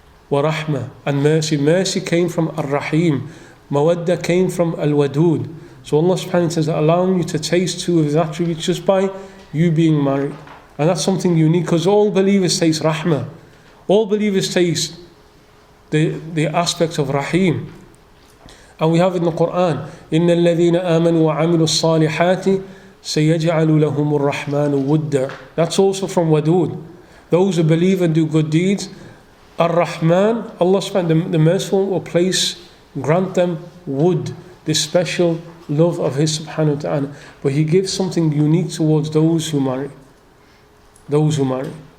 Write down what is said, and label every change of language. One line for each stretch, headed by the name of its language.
English: Wa rahmah, and mercy. Mercy came from ar-rahim. Mawadda came from al-wadud. So Allah subhanahu wa ta'ala is allowing you to taste two of His attributes just by you being married. And that's something unique, because all believers taste rahmah. All believers taste the aspect of rahim. And we have in the Quran,
Arabic: إِنَّ الَّذِينَ آمَنُوا وَعَمِلُوا الصَّالِحَاتِ سَيَجْعَلُ لَهُمُ الرَّحْمَنُ وُدًّا.
English: That's also from wadud. Those who believe and do good deeds, Ar-Rahman, Allah subhanahu, the merciful will grant them wood, this special love of His subhanahu wa ta'ala. But He gives something unique towards those who marry. Those who marry.